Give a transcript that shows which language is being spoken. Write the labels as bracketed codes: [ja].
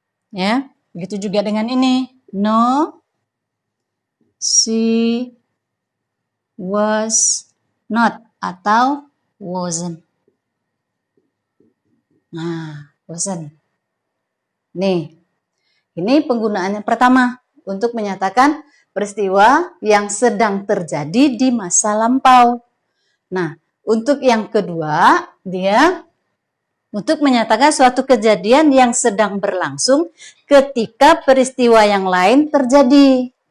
[id] Ya, begitu juga dengan ini. [en] No, she was not [id] atau [en] wasn't. [id] Nah, wasn't. Nih, ini penggunaannya pertama untuk menyatakan peristiwa yang sedang terjadi di masa lampau. Nah, untuk yang kedua, dia untuk menyatakan suatu kejadian yang sedang berlangsung ketika peristiwa yang lain terjadi.